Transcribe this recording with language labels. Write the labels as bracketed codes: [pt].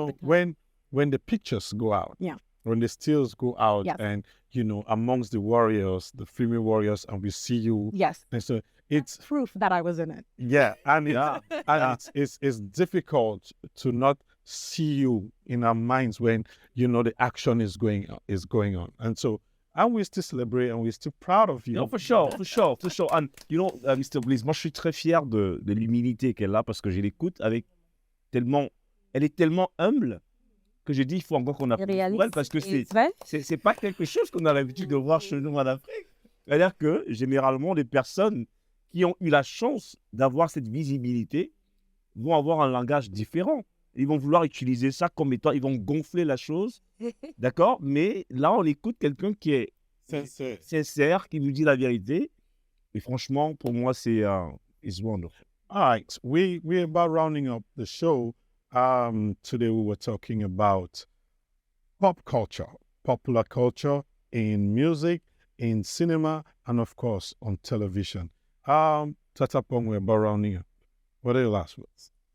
[en] when the pictures go out, when the stills go out, and amongst the warriors, the female warriors, and we see you, and so it's proof that I was in it. Yeah, and it's difficult to not see you in our minds when the action is going on, and so. And we still celebrate and we're still proud of you. No, for sure. And, Mr. [fr] Bliss, moi, je suis très fier de l'humilité qu'elle a parce que je l'écoute elle est tellement humble que j'ai dit, il faut encore qu'on apprenne pour elle parce que c'est pas quelque chose qu'on a l'habitude de voir chez nous en Afrique. C'est-à-dire que, généralement, les personnes qui ont eu la chance d'avoir cette visibilité vont avoir un langage différent. Ils vont vouloir utiliser ça comme étant, ils vont gonfler la chose, d'accord? Mais là, on écoute quelqu'un qui est sincère, qui nous dit la vérité. Et franchement, pour moi, c'est wonderful. [en] All right, we're about rounding up the show. Today we were talking about pop culture, popular culture in music, in cinema, and of course on television. Tata Pong, we're about rounding up. What are your last words?